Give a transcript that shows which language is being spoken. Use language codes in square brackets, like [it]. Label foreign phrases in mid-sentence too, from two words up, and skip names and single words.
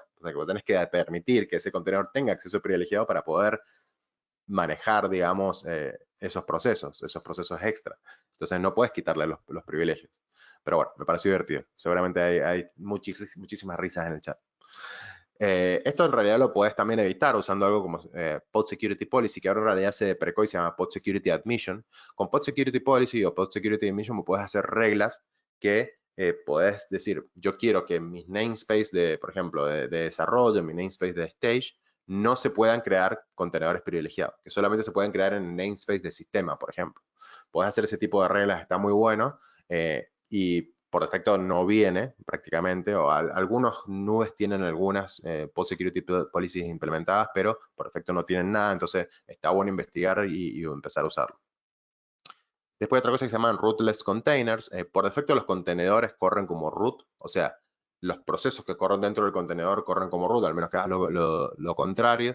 [es] O sea, que vos tenés que permitir que ese contenedor tenga acceso privilegiado para poder manejar, digamos, esos procesos extra. Entonces no puedes quitarle los privilegios. Pero bueno, me pareció divertido. Seguramente hay muchísimas risas en el chat. Esto en realidad lo puedes también evitar usando algo como Pod Security Policy, que ahora en realidad se deprecó y se llama Pod Security Admission. Con Pod Security Policy o Pod Security Admission puedes hacer reglas que podés decir, yo quiero que mis namespace por ejemplo, de desarrollo, mi namespace de stage, no se puedan crear contenedores privilegiados, que solamente se pueden crear en namespace de sistema, por ejemplo. Puedes hacer ese tipo de reglas, está muy bueno. Y por defecto no viene prácticamente, o algunos nubes tienen algunas [en] post security policies [es] implementadas, pero por defecto no tienen nada, entonces está bueno investigar y empezar a usarlo. Después hay otra cosa que se llaman [en] rootless containers. [es] Por defecto los contenedores corren como root, o sea, los procesos que corren dentro del contenedor corren como root, al menos que hagas lo contrario.